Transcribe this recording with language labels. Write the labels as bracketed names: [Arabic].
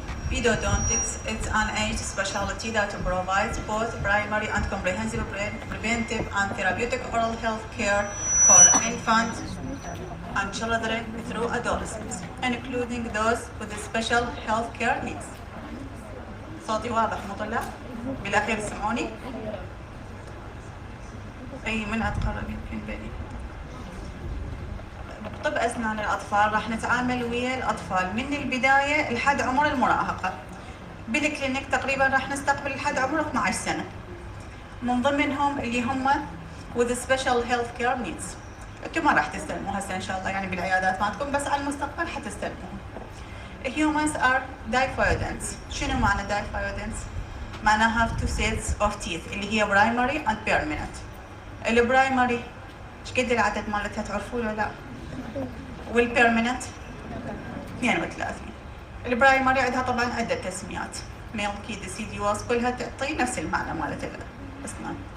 [English] Pedodontics, it's an age specialty that provides both primary and comprehensive preventive and therapeutic oral health care for infants and children through adolescence, including those with special health care needs. [Arabic] صوتي واضح مطلع؟ بالأخير سمعوني؟ أي من أتقرب يمكن بني. طب أسنان الأطفال راح نتعامل ويا الأطفال من البداية لحد عمر المراهقة. بالكلينيك تقريبا راح نستقبل لحد عمر 12 سنة. من ضمنهم اللي هم [English] with special health care needs. [Arabic] انتم ما راح تستلموا هسه ان شاء الله يعني بالعيادات مالتكم، بس على المستقبل حتستلموهم. [English] Humans are diphyodonts. [Arabic] شنو معنى [English] diphyodonts؟ معناها two sets of teeth [Arabic] اللي هي [English] primary and permanent. [Arabic] البرايمري ايش قد العدد مالتها تعرفوا ولا لا؟ والبيرمننت 32. البرايمري عندها طبعا عدة تسميات، ميلكي ديسيديوس، كلها تعطي نفس المعنى مالت الاسنان.